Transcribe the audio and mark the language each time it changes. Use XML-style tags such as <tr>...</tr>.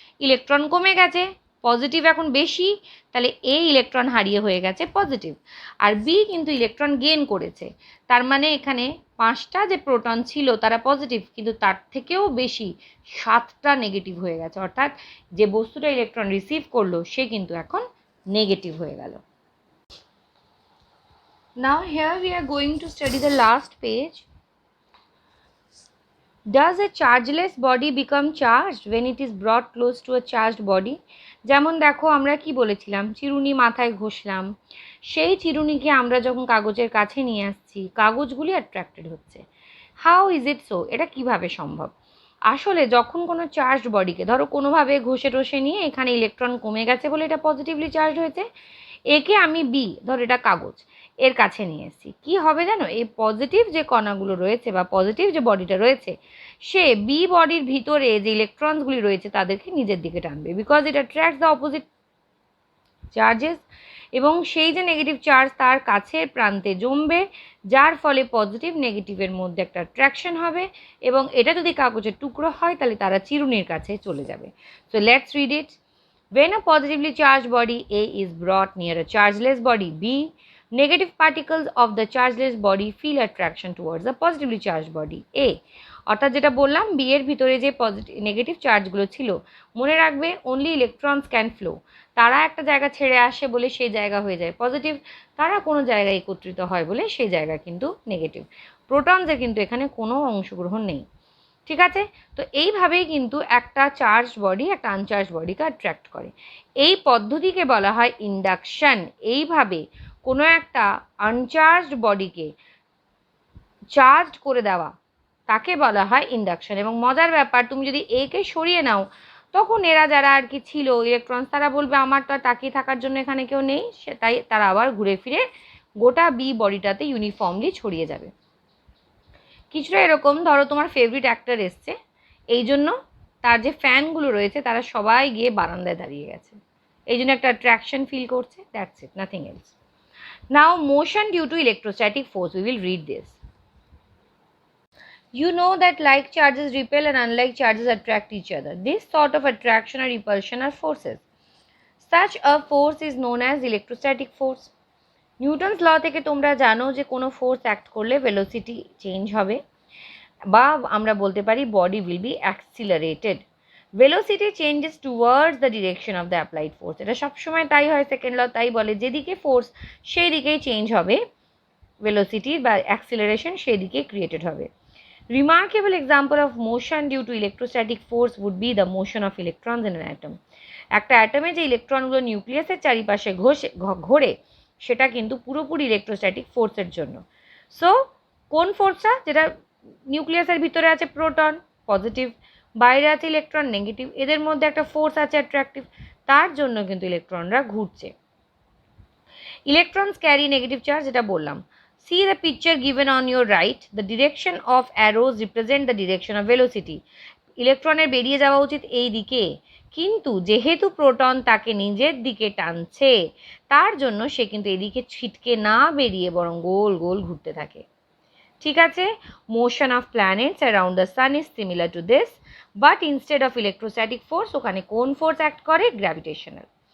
<bn>Electron কমে গেছে, positive এখন বেশি, তাহলে এ ইলেকট্রন হারিয়ে হয়ে গেছে পজিটিভ, আর বি কিন্তু ইলেকট্রন গেইন করেছে। তার মানে এখানে 5টা যে প্রোটন ছিল তারা পজিটিভ, কিন্তু তার থেকেও বেশি 7টা নেগেটিভ হয়ে গেছে, অর্থাৎ যে বস্তুটা ইলেকট্রন রিসিভ করলো সে কিন্তু এখন নেগেটিভ হয়ে গেল।</bn> <en>Now here we are going to study the last page. Does a chargeless body become charged when it is brought close to a charged body?</en> <bn>যেমন দেখো আমরা কি বলেছিলাম, চিরুনি মাথায় ঘষলাম, সেই চিরুনিকে আমরা যখন কাগজের কাছে নিয়ে আসছি কাগজগুলি অ্যাট্রাক্টেড হচ্ছে।</bn> <en>How is it so?</en> <bn>এটা কিভাবে সম্ভব? আসলে যখন কোনো চার্জড বডিকে ধরো কোনোভাবে ঘষে টষে নিয়ে এখানে ইলেকট্রন কমে গেছে বলে এটা পজিটিভলি চার্জ হয়েছে, একে আমি বি, ধর এটা কাগজ, এর কাছে নিয়ে এসেছি, কী হবে জানো? এই পজিটিভ যে কণাগুলো রয়েছে বা পজিটিভ যে বডিটা রয়েছে সে বি বডির ভিতরে যে ইলেকট্রনসগুলি রয়েছে তাদেরকে নিজের দিকে টানবে,</bn> <en>because it attracts the opposite charges,</en> <bn>এবং সেই যে নেগেটিভ চার্জ তার কাছের প্রান্তে জমবে, যার ফলে পজিটিভ নেগেটিভের মধ্যে একটা অ্যাট্রাকশন হবে, এবং এটা যদি কাগজের টুকরো হয় তাহলে তারা চিরুনির কাছে চলে যাবে।</bn> <en>So let's read it. When a positively charged body A is brought near a chargeless body B, negative particles of the chargeless body feel attraction towards the positively charged body A.</en> <bn>অর্থাৎ যেটা বললাম B এর ভিতরে যে positive negative চার্জগুলো ছিল, মনে রাখবে</bn> <en>Only electrons can flow.</en> <bn>তারা একটা জায়গা ছেড়ে আসে বলে সেই জায়গা হয়ে যায় পজিটিভ, তারা কোনো জায়গায় একত্রিত হয় বলে সেই জায়গা কিন্তু নেগেটিভ। প্রোটনসের কিন্তু এখানে কোনো অংশগ্রহণ নেই। ঠিক আছে, তো এইভাবেই কিন্তু একটা চার্জ বডি একটা আনচার্জ বডিকে অ্যাট্রাক্ট করে। এই পদ্ধতিকে বলা হয় ইন্ডাকশন। এইভাবে কোনো একটা আনচার্জড বডিকে চার্জড করে দেওয়া তাকে বলা হয় ইন্ডাকশন। এবং মজার ব্যাপার, তুমি যদি একে সরিয়ে নাও তখন এরা যারা আর কি ছিল ইলেকট্রনস, তারা বলবে আমার তো আর তাকিয়ে থাকার জন্য এখানে কেউ নেই, তাই তারা আবার ঘুরে ফিরে গোটা বি বডিটাতে ইউনিফর্মলি ছড়িয়ে যাবে। কিছুটা এরকম, ধরো তোমার ফেভারিট অ্যাক্টর এসছে, এই জন্য তার যে ফ্যানগুলো রয়েছে তারা সবাই গিয়ে বারান্দায় দাঁড়িয়ে গেছে, এই জন্য একটা অ্যাট্রাকশন ফিল করছে,</bn> <en>That's it, nothing else. Now motion due to electrostatic force, we will read this. You know that like charges repel and unlike charges attract each other. This sort of attraction or repulsion are forces. Such a force is known as electrostatic force.</en> <bn>Newton's ল থেকে তোমরা জানো যে কোনো force act করলে velocity change হবে, বা আমরা বলতে পারি</bn> <en>Body will be accelerated. Velocity changes towards the direction of the applied force.</en> <bn>এটা সবসময় তাই হয়, সেকেন্ড ল তাই বলে, যেদিকে ফোর্স সেই দিকেই চেঞ্জ হবে, ভেলোসিটির বা অ্যাক্সিলারেশন সেই দিকে ক্রিয়েটেড হবে।</bn> <en>Remarkable example of motion due to electrostatic force would be the motion of electrons in an atom.</en> <bn>একটা অ্যাটমে যে ইলেকট্রনগুলো নিউক্লিয়াসের চারিপাশে ঘোরে সেটা কিন্তু পুরোপুরি ইলেকট্রোস্ট্যাটিক ফোর্সের জন্য। সো কোন ফোর্সটা? যেটা নিউক্লিয়াসের ভিতরে আছে প্রোটন পজিটিভ, বাইরে আছে ইলেকট্রন নেগেটিভ, এদের মধ্যে একটা ফোর্স আছে অ্যাট্রাকটিভ, তার জন্য কিন্তু ইলেকট্রনরা ঘুরছে।</bn> <en>electrons carry negative charge,</en> <bn>যেটা বললাম।</bn> <en>See the picture given on your right. The direction of arrows represent the direction of velocity.</en> <bn>ইলেকট্রনের বেরিয়ে যাওয়া উচিত এই দিকে, কিন্তু যেহেতু প্রোটন তাকে নিজের দিকে টানছে তার জন্য সে কিন্তু এদিকে ছিটকে না বেরিয়ে বরং গোল গোল ঘুরতে থাকে। ঠিক আছে,</bn> <en>motion of planets around the sun is similar to this, but instead of electrostatic force</en> <bn>ওখানে কোন ফোর্স অ্যাক্ট করে?</bn> <en>Gravitational.</en>